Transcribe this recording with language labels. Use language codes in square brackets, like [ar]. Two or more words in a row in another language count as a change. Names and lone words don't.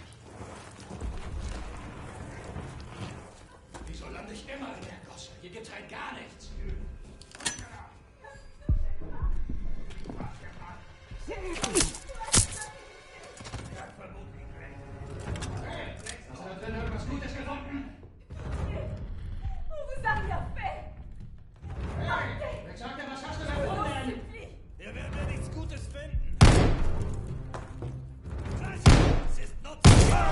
[de] Wieso lande ich immer in der Gosse? Hier gibt's halt gar nichts. Hast du da drin irgendwas Gutes gefunden? [fr] On vous a rien fait! [de] Hey, wer sagt denn, was hast du da gefunden? Er wird mir nichts Gutes finden. Das ist nutzlos.